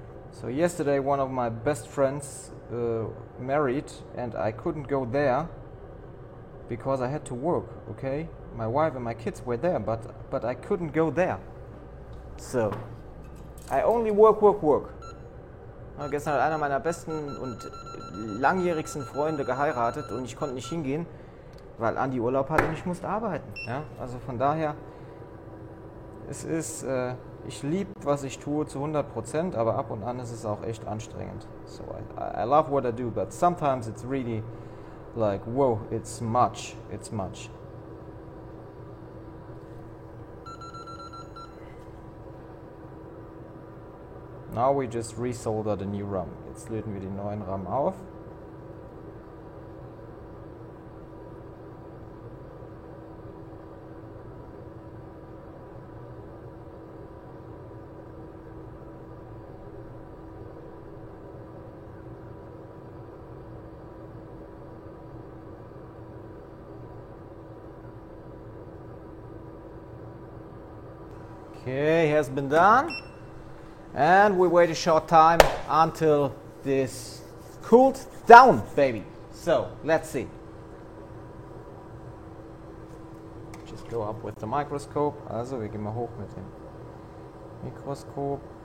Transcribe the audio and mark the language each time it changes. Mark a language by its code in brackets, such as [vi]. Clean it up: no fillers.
[en] So yesterday one of my best friends married, and I couldn't go there because I had to work, okay? My wife and my kids were there, but I couldn't go there. So I only work. [de] Gestern hat einer meiner besten und langjährigsten Freunde geheiratet und ich konnte nicht hingehen, weil Andi Urlaub hatte und ich musste arbeiten. Ja? Also von daher, es ist, ich liebe, was ich tue zu 100%, aber ab und an ist es auch echt anstrengend. [en] So I love what I do, but sometimes it's really like, whoa, it's much. Now we just resolder the new RAM. [de] Jetzt löten wir den neuen RAM auf. [en] Okay, has been done. And we wait a short time until this cooled down, baby. So, let's see. Just go up with the microscope. [de] Also, wir gehen mal hoch mit dem Mikroskop.